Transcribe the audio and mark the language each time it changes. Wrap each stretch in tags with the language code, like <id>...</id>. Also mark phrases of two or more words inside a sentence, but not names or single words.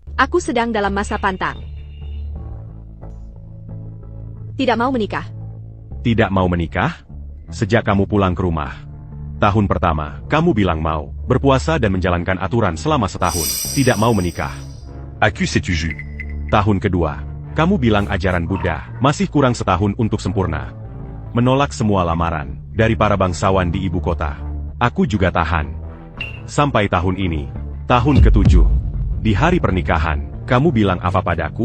<id>Aku sedang dalam masa pantang. Tidak mau menikah. Tidak mau menikah? Sejak kamu pulang ke rumah. Tahun pertama, kamu bilang mau berpuasa dan menjalankan aturan selama setahun. Tidak mau menikah. À qui sais-tu Ju? Tahun kedua, kamu bilang ajaran Buddha masih kurang setahun untuk sempurna. Menolak semua lamaran dari para bangsawan di ibu kota. Aku juga tahan. Sampai tahun ini, tahun ke-7. Di hari pernikahan, kamu bilang apa padaku?</id>